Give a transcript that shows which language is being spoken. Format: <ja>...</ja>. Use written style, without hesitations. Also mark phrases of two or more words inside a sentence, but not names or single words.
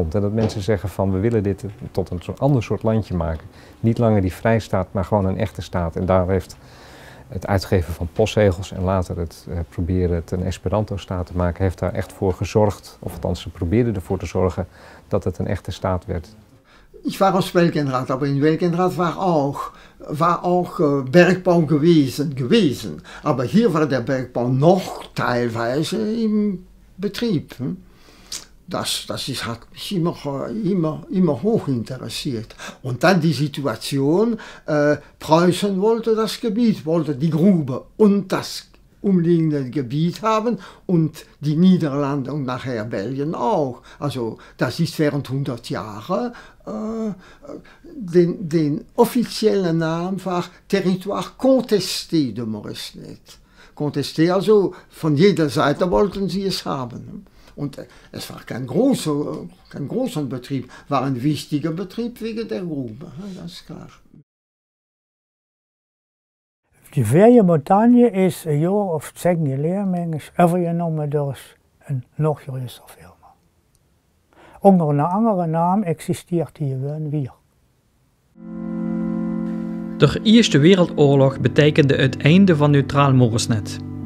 <nl>En dat mensen zeggen van we willen dit tot een ander soort landje maken. Niet langer die vrijstaat, maar gewoon een echte staat. En daar heeft het uitgeven van postzegels en later het proberen het een Esperanto-staat te maken, heeft daar echt voor gezorgd, of althans ze probeerden ervoor te zorgen dat het een echte staat werd.</nl> <de>Ich war aus Welkenrath, aber in Welkenrath war auch Bergbau gewesen. Aber hier war der Bergbau noch teilweise im Betrieb. Das hat mich immer hoch interessiert. Und dann die Situation, Preußen wollte das Gebiet, wollte die Grube und das umliegende Gebiet haben und die Niederlande und nachher Belgien auch. Also das ist während 100 Jahre den offiziellen Namen war Territoire contesté de Moresnet. Contesté, also von jeder Seite wollten sie es haben. Und es war kein großer Betrieb, war ein wichtiger Betrieb wegen der Grube, das ist klar.</de> <nl>Die Verje-Montagne is een jaar of 10 geleden overgenomen door een nog grotere firma. onder een andere naam existeert hier weer. De Eerste Wereldoorlog betekende het einde van Neutraal Moresnet.</nl>